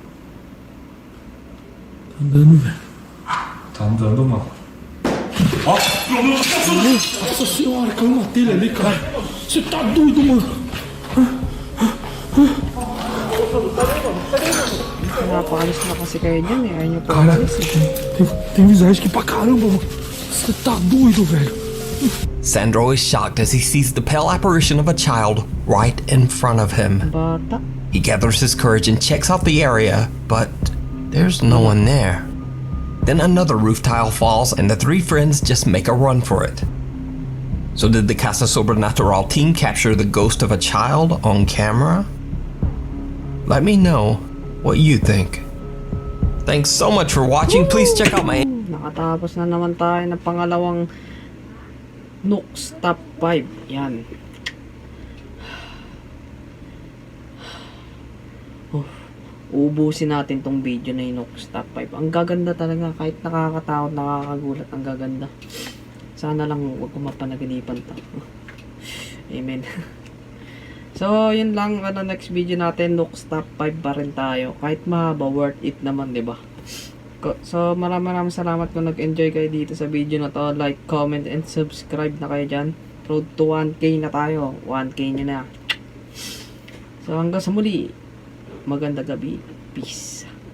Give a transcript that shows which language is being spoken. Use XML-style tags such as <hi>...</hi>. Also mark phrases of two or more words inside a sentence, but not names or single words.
<pt>Tá andando, velho. Tá andando, mano. Ó, meu Deus, nossa senhora, caiu uma telha ali, cara. Você tá doido, mano.</pt> <tl>Pinapalis na kasi kayo dyan eh. Ayaw nyo pa alis eh.</tl> <pt>Tem visagem aqui pra caramba, mano. Você tá doido, velho.</pt> <en>Sandro is shocked as he sees the pale apparition of a child right in front of him. Bata. He gathers his courage and checks out the area, but there's no one there. Then another roof tile falls and the three friends just make a run for it. So did the Casa Sobrenatural team capture the ghost of a child on camera? Let me know what you think. Thanks so much for watching. Please check out my...</en> <tl>Nakatapos na naman tayo ng pangalawang Nook's Top 5. Yan. Uubusin natin tong video na yung Nook's Top 5. Ang gaganda talaga. Kahit nakakatakot, nakakagulat. Ang gaganda. Sana lang huwag ko mapanaginipan to. Amen. So, yun lang.</tl> <en>Next video</en> <tl>natin, Nook's Top 5 pa rin tayo. Kahit mahaba,</tl> <en>worth it</en> <tl>naman, diba? So, maraming salamat kung nag-enjoy kayo dito sa video na to.</tl> <en>Like, comment, and subscribe</en> <tl>na kayo dyan.</tl> <en>Road to 1K</en> <tl>na tayo. 1K nyo na. So, hanggang sa muli. Magandang gabi. Peace.</tl>